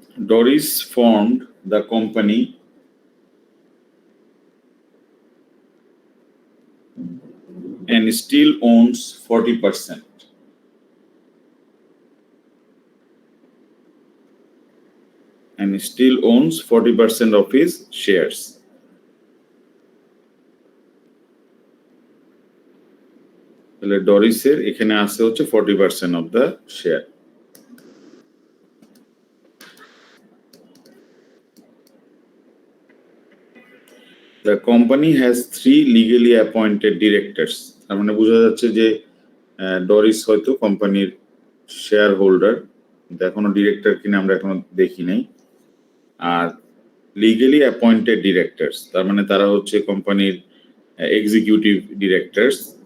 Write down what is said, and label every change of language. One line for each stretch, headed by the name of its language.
English: Doris formed the company and still owns 40%. And still owns 40% of his shares.
Bangla: তাহলে ডরিসের এখানে আছে হচ্ছে 40%
English: of the share. The company has 3 legally appointed directors.
Bangla: তার মানে বোঝা যাচ্ছে যে ডরিস হয়তো কোম্পানির শেয়ার হোল্ডার, কিন্তু এখনো ডিরেক্টর কিনা আমরা এখনো দেখি নাই। আর লিগালি অ্যাপয়েন্টেড ডিরেক্টরস তার মানে তারা হচ্ছে কোম্পানির এক্সিকিউটিভ ডিরেক্টরস।